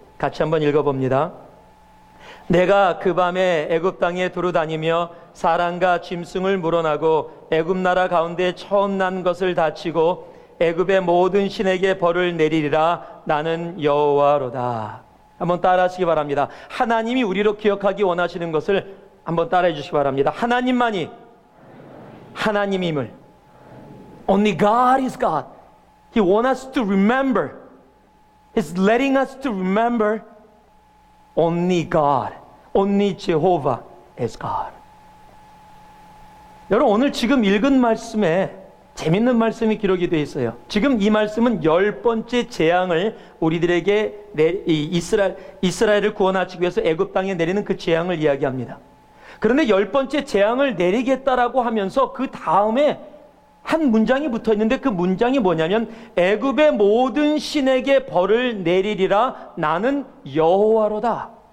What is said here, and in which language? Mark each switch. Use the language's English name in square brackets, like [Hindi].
[Korean] 같이 한번 읽어봅니다. 내가 그 밤에 애굽 땅에 두루 다니며 사람과 짐승을 물어나고 애굽 나라 가운데 처음 난 것을 다치고 애굽의 모든 신에게 벌을 내리리라. 나는 여호와로다. 한번 따라하시기 바랍니다. 하나님이 우리로 기억하기 원하시는 것을 한번 따라해 주시기 바랍니다. 하나님만이 하나님임을. [English] Only God is God. He wants us to remember. He's letting us to remember only God, only Jehovah is God. [Korean] 여러분, 오늘 지금 읽은 말씀에 재밌는 말씀이 기록이 되어 있어요. 지금 이 말씀은 10번째 재앙을 우리들에게 이스라엘을 구원하시기 위해서 애굽 땅에 내리는 그 재앙을 이야기합니다. 그런데 10번째 재앙을 내리겠다라고 하면서 그 다음에 한 문장이 붙어 있는데 그 문장이 뭐냐면 애굽의 모든 신에게 벌을 내리리라. 나는 여호와로다.